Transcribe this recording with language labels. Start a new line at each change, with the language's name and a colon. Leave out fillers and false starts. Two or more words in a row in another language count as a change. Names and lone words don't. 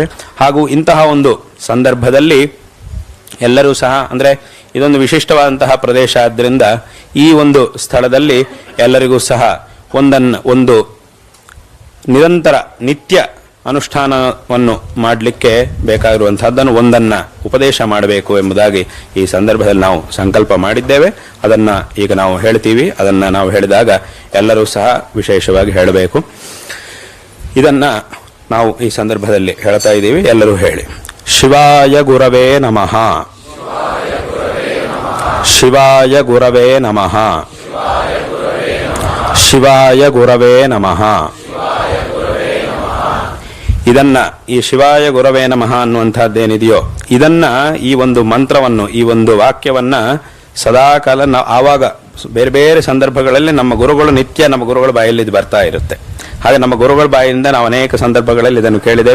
Kannada: ಹಾಗೂ ಇಂತಹ ಒಂದು ಸಂದರ್ಭದಲ್ಲಿ ಎಲ್ಲರೂ ಸಹ ಅಂದರೆ ಇದೊಂದು ವಿಶಿಷ್ಟವಾದಂತಹ ಪ್ರದೇಶ ಆದ್ದರಿಂದ ಈ ಒಂದು ಸ್ಥಳದಲ್ಲಿ ಎಲ್ಲರಿಗೂ ಸಹ ಒಂದು ನಿರಂತರ ನಿತ್ಯ ಅನುಷ್ಠಾನವನ್ನು ಮಾಡಲಿಕ್ಕೆ ಬೇಕಾಗಿರುವಂತಹದ್ದನ್ನು ಒಂದನ್ನ ಉಪದೇಶ ಮಾಡಬೇಕು ಎಂಬುದಾಗಿ ಈ ಸಂದರ್ಭದಲ್ಲಿ ನಾವು ಸಂಕಲ್ಪ ಮಾಡಿದ್ದೇವೆ. ಅದನ್ನ ಈಗ ನಾವು ಹೇಳ್ತೀವಿ. ಅದನ್ನ ನಾವು ಹೇಳಿದಾಗ ಎಲ್ಲರೂ ಸಹ ವಿಶೇಷವಾಗಿ ಹೇಳಬೇಕು. ಇದನ್ನ ನಾವು ಈ ಸಂದರ್ಭದಲ್ಲಿ ಹೇಳ್ತಾ ಇದ್ದೀವಿ. ಎಲ್ಲರೂ ಹೇಳಿ:
Sanskrit: ಶಿವಾಯ ಗುರವೇ ನಮಃ. ಶಿವಾಯ ಗುರವೇ ನಮಃ. ಶಿವಾಯ ಗುರವೇ ನಮಃ.
Kannada: ಇದನ್ನ ಈ
Sanskrit: ಶಿವಾಯ ಗುರವೇ ನಮಃ
Kannada: ಅನ್ನುವಂಥದ್ದೇನಿದೆಯೋ ಇದನ್ನ ಈ ಒಂದು ಮಂತ್ರವನ್ನು ಈ ಒಂದು ವಾಕ್ಯವನ್ನ ಸದಾಕಾಲ ನಾವು ಆವಾಗ ಬೇರೆ ಬೇರೆ ಸಂದರ್ಭಗಳಲ್ಲಿ ನಮ್ಮ ಗುರುಗಳು ನಿತ್ಯ ನಮ್ಮ ಗುರುಗಳ ಬಾಯಲ್ಲಿ ಇದು ಬರ್ತಾ ಇರುತ್ತೆ. ಹಾಗೆ ನಮ್ಮ ಗುರುಗಳ ಬಾಯಿಂದ ನಾವು ಅನೇಕ ಸಂದರ್ಭಗಳಲ್ಲಿ ಇದನ್ನು ಕೇಳಿದ್ದೇವೆ.